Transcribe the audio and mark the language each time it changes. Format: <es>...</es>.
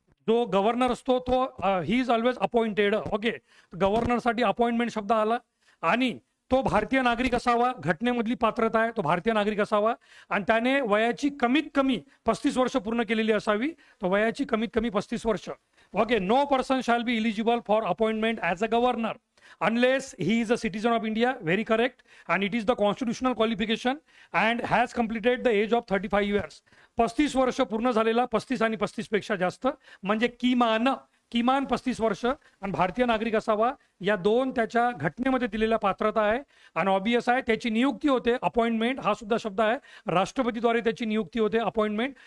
<mr>जो गव्हर्नर असतो तो</mr> <en>He is always appointed.</en> <mr>Okay, गव्हर्नरसाठी appointment शब्द आला आणि तो भारतीय नागरिक असावा, घटनेमधली पात्रता आहे तो भारतीय नागरिक असावा आणि त्याने वयाची कमीत कमी 35 वर्ष पूर्ण केलेली असावी. तो वयाची कमीत कमी 35 वर्ष.</mr> <en>Okay, no person shall be eligible for appointment as a governor unless he is a citizen of India. Very correct. And it is the constitutional qualification and has completed the age of 35 years.</en> <mr>35 वर्ष पूर्ण झालेला, 35 आणि 35 पेक्षा जास्त म्हणजे किमान 35 वर्ष आणि भारतीय नागरिक असावा. या दोन त्याच्या घटनेमध्ये दिलेल्या पात्रता आहे आणि ऑब्वियस आहे. त्याची नियुक्ती होते, अपॉइंटमेंट हा सुद्धा शब्द आहे, राष्ट्रपतीद्वारे त्याची नियुक्ती होते, अपॉइंटमेंट.</mr>